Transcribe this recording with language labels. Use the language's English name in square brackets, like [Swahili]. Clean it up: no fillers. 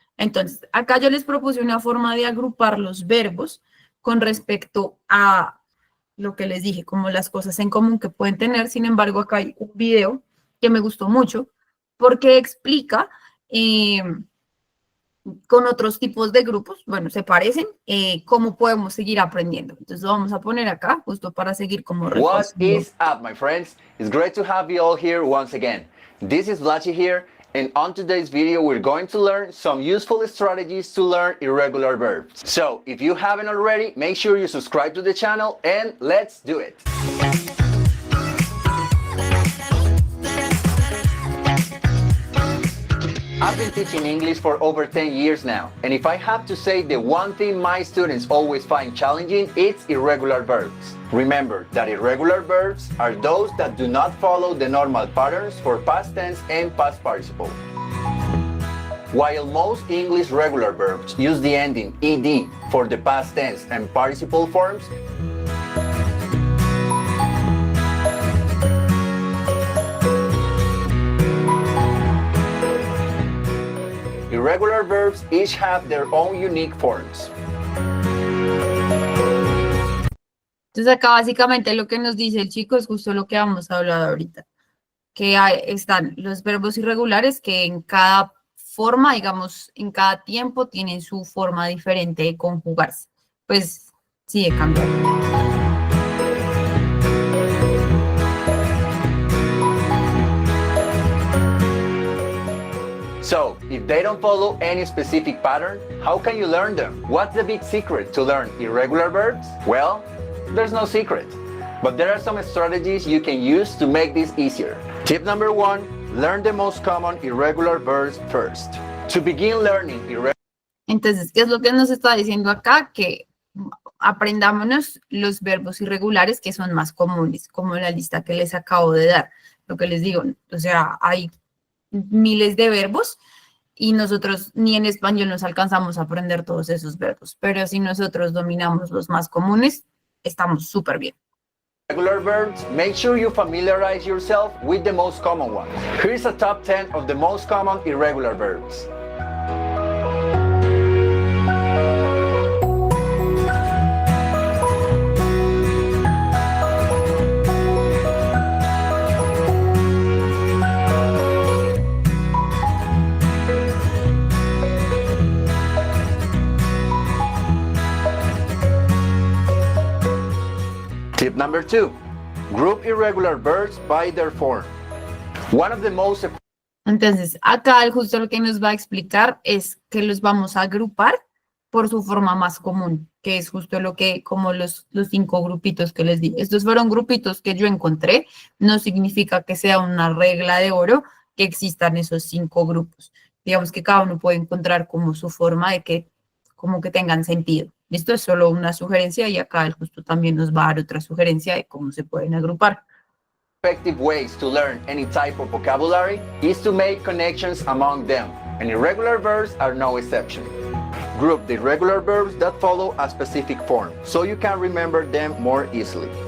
[Spanish] Entonces, acá yo les propuse una forma de agrupar los verbos con respecto a lo que les dije, como las cosas en común que pueden tener. Sin embargo, acá hay un video que me gustó mucho porque explica con otros tipos de grupos, bueno, se parecen, cómo podemos seguir aprendiendo. Entonces, lo vamos a poner acá justo para seguir como [English] What [Spanish] recorriendo. [English] is up, my friends? It's great to have you all here once again. This is Vlachi here, and on today's video we're going to learn some useful strategies to learn irregular verbs. So, if you haven't already, make sure you subscribe to the channel and let's do it. I've been teaching English for over 10 years now, and if I have to say the one thing my students always find challenging, it's irregular verbs. Remember that irregular verbs are those that do not follow the normal patterns for past tense and past participle. While most English regular verbs use the ending ed for the past tense and participle forms, irregular verbs each have their own unique forms. [Spanish] Entonces acá básicamente lo que nos dice el chico es justo lo que vamos a hablar ahorita, que están los verbos irregulares que en cada forma, digamos, en cada tiempo tienen su forma diferente de conjugarse. Pues sí, de cambiar. [English] So, if they don't follow any specific pattern, how can you learn them? What's the big secret to learn irregular verbs? Well, there's no secret, but there are some strategies you can use to make this easier. Tip number 1, learn the most common irregular verbs first. To begin learning irregular. [Spanish] Entonces, ¿qué es lo que nos está diciendo acá? Que aprendámonos los verbos irregulares que son más comunes, como la lista que les acabo de dar. Lo que les digo, o sea, hay miles de verbos y nosotros ni en español nos alcanzamos a aprender todos esos verbos, pero si nosotros dominamos los más comunes, estamos súper bien. [English] Regular verbs, make sure you familiarize yourself with the most common ones. Here's a top 10 of the most common irregular verbs. Tip number 2, group irregular verbs by their form. One of the most. [Spanish] Entonces, acá justo lo que nos va a explicar es que los vamos a agrupar por su forma más común, que es justo lo que, como los 5 grupitos que les di. Estos fueron grupitos que yo encontré, no significa que sea una regla de oro que existan esos 5 grupos. Digamos que cada uno puede encontrar como su forma de que, como que tengan sentido. Esto es solo una sugerencia y acá el justo también nos va a dar otra sugerencia de cómo se pueden agrupar. [English] Effective ways to learn any type of vocabulary is to make connections among them, and irregular verbs are no exception. Group the irregular verbs that follow a specific form, so you can remember them more easily.